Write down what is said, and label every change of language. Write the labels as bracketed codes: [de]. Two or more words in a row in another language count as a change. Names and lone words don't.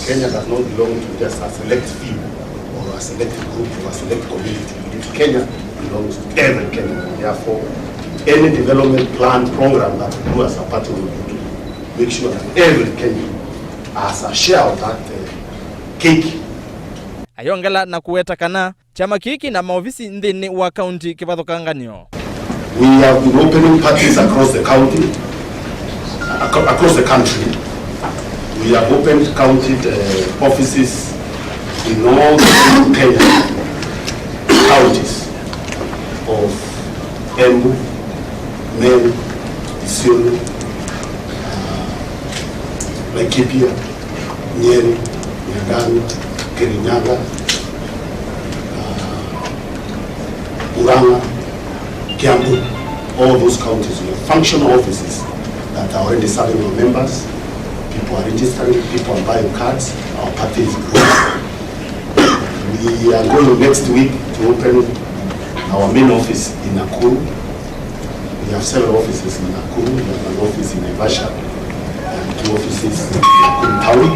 [en] Kenya does not belong to just a select few or a select group or a select community. Kenya belongs to every Kenyan. Therefore, any development plan program that we do as a party will do to make sure that every Kenyan has a share of that cake. [kam] Ayongela na kuweta kana chama kiki na maofisi ndini wa county kivathukanganio. [en] We have been opening parties across the country. We have opened county offices in all the Kenyan counties of Embu, Meru, Isiolo, Laikipia, Nyeri, Nyang'au, Kirinyaga, Murang'a, Kiambu. All those counties, we have functional offices that are already serving our members. People are registering, people are buying cards. Our party is growing. We are going next week to open our main office in Nakuru. We have several offices in Nakuru. We have an office in Naivasha and 2 offices in Nakuru Town.